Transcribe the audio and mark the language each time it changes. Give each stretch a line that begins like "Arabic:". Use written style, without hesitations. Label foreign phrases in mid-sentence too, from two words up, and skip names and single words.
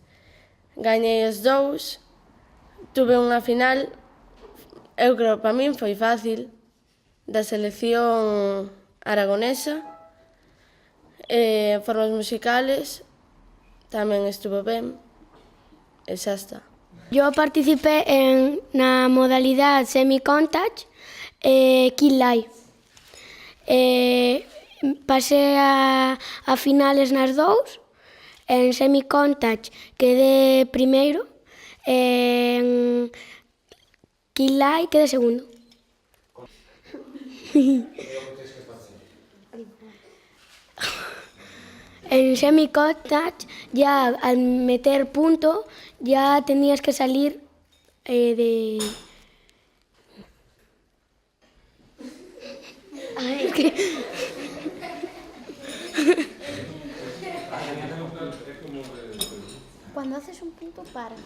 Galician: Gañei os dous, tuve unha final, eu creo, para min foi fácil, da selección aragonesa. Formas musicales tamén estuvo ben, e xa está.
Spanish: Yo participé
Galician: na modalidade semi-contact e Kill Lie. Pasé a finales nas dous, en semi-contact quedé primeiro, en Kill Lie quedé segundo.
Spanish: En semi-contact, ya al meter punto, ya tenías que salir de... Es que... Cuando haces un punto, paras.